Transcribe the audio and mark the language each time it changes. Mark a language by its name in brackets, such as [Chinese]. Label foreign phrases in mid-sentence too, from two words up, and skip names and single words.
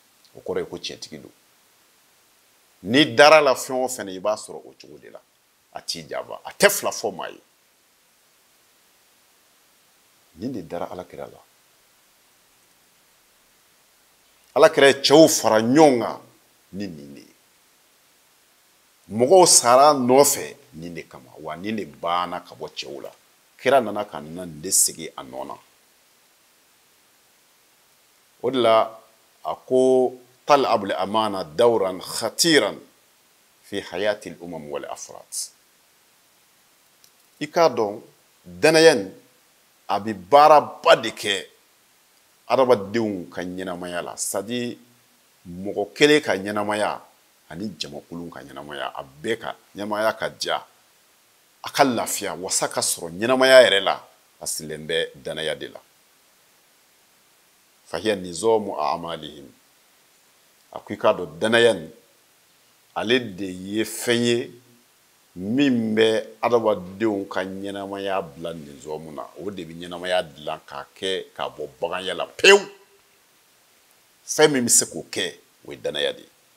[Bambara] o kɔrɔ ye ko tiɲɛtigi don ni dara la fɛn o fɛn i b'a sɔrɔ o cogo de la a t'i jaba a tɛ fila fɔ maa ye nin de dara alakira la alakira ye cɛw fara ɲɔgɔn kan ni nin de ye mɔgɔw sara nɔfɛ nin de kama wa nin de banna ka bɔ cɛw la kira nana ka na nin de segin a nɔ na o de la a ko [Arabic] تلعب الأمانة دورا خطيرا في حياة الأمم والأفراد [Bambara] i k'a dɔn danaya nin a bɛ baaraba de kɛ adamadenw ka ɲɛnamaya la [French] c'est à dire [Bambara] mɔgɔ kelen ka ɲɛnamaya ani jamakulu ka ɲɛnamaya a bɛɛ ka ɲɛnamaya ka diya a ka lafiya wasa ka sɔrɔ ɲɛnamaya yɛrɛ la a sigilen bɛ danaya de la [Arabic] فهي نظام أعمالهم [Bambara] a ko i k'a dɔn danaya nin ale de ye fɛn ye min bɛ adamadenw ka ɲɛnamaya bila nizamu na o de bɛ ɲɛnamaya dilan k'a kɛ k'a bɔ baganya la pewu fɛn min bɛ se k'o kɛ o ye danaya de ye